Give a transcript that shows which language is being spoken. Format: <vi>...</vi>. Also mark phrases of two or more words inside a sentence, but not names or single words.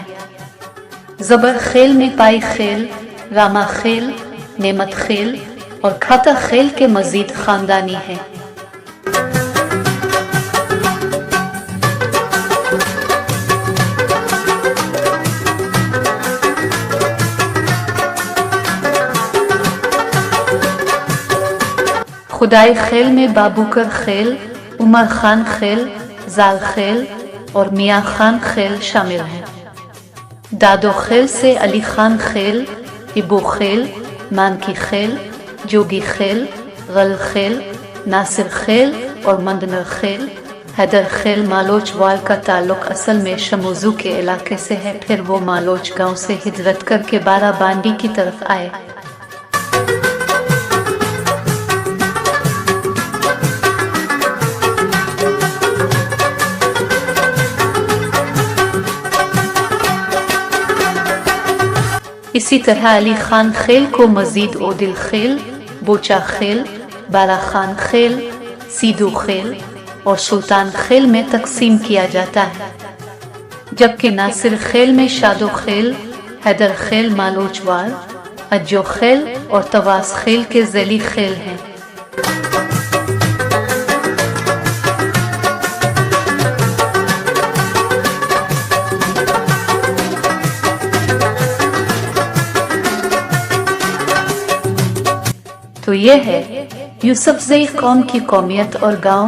<ur>زبر خیل میں پائی خیل، راما خیل، نعمت خیل اور کھاتا خیل کے مزید خاندانی ہیں۔ خدائی خیل میں بابوکر خیل، عمر خان خیل، زال خیل اور میاں خان خیل شامل ہیں۔ دادو خیل سے علی خان خیل، ابو خیل، مانکی خیل، جوگی خیل، غل خیل، ناصر خیل اور مندنر خیل۔ حیدر خیل مالوچ وال کا تعلق اصل میں شموزو کے علاقے سے ہے، پھر وہ مالوچ گاؤں سے ہجرت کر کے بارہ بانڈی کی طرف آئے۔ اسی طرح علی خان خیل کو مزید اودل خیل، بوچا خیل، بارہ خان خیل، سیدو خیل اور سلطان خیل میں تقسیم کیا جاتا ہے، جبکہ ناصر خیل میں شادو خیل، حیدر خیل مالوچ وال، اجو خیل اور تواس خیل کے ذیلی خیل ہیں۔ تو یہ ہے یوسف زئی قوم کی قومیت اور گاؤں۔</ur>